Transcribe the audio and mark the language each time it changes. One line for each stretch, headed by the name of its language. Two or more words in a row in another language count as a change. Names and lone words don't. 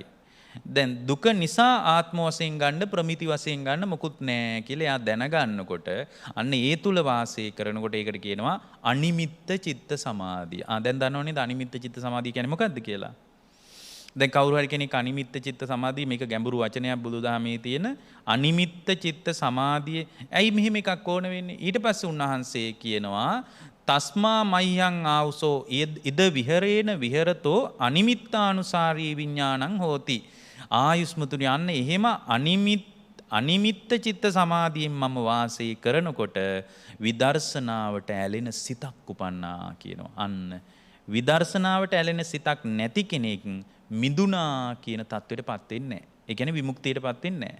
Sinhala: දැන් දුක නිසා ආත්ම වශයෙන් ගන්න, ප්‍රමිති වශයෙන් ගන්න මොකුත් නැහැ කියලා එයා දැනගන්නකොට අන්න ඒ තුල වාසය කරනකොට ඒකට කියනවා අනිමිත්ත චිත්ත සමාධිය. දැන් දන්නවනේද අනිමිත්ත චිත්ත සමාධිය කියන්නේ මොකක්ද කියලා? දැන් කවුරු හරි කෙනෙක් අනිමිත්ත චිත්ත සමාධිය, මේක ගැඹුරු වචනයක් බුදුදහමේ තියෙන අනිමිත්ත චිත්ත සමාධිය. ඇයි මෙහෙම එකක් ඕන වෙන්නේ? ඊට පස්සේ උන්වහන්සේ කියනවා
Pali: තස්මා මය්‍යං ආවුසෝ ඉද විහෙරේන විහෙරතෝ අනිමිත්තානුසාරී විඥානං හෝති.
Sinhala: ආයුස්මතුනි යන්න එහෙම අනිමිත්ත චිත්ත සමාධියෙන් මම වාසය කරනකොට විදර්ශනාවට ඇලෙන සිතක් උපන්නා කියනවා. අන්න විදර්ශනාවට ඇලෙන සිතක් නැති කෙනෙක් මිදුණා කියන தത്വෙටපත් වෙන්නේ නැහැ. ඒ කියන්නේ විමුක්තියටපත් වෙන්නේ නැහැ.